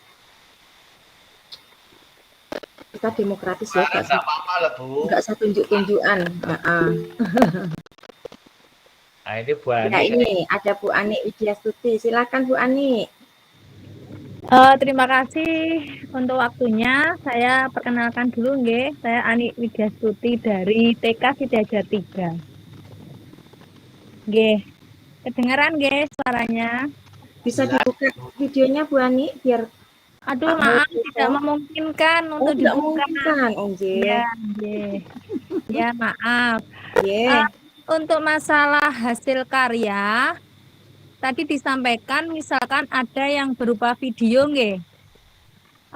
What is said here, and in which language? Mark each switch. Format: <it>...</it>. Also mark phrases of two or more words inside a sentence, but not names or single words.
<id>Kita demokratis ya, nggak usah tunjuk-tunjukan. Nah, ini Bu Ani. Ya, ini ada Bu Ani Widyastuti. Silakan Bu Ani. Terima kasih untuk waktunya. Saya perkenalkan dulu nggih. Saya Ani Widyastuti dari TK Sidaja 3. Nggih. Kedengaran nggih suaranya? Bisa dibuka videonya Bu Ani biar maaf tidak memungkinkan untuk dibuka. Memungkinkan, Ya, ya maaf. Untuk masalah hasil karya tadi disampaikan misalkan ada yang berupa video nggih.</id>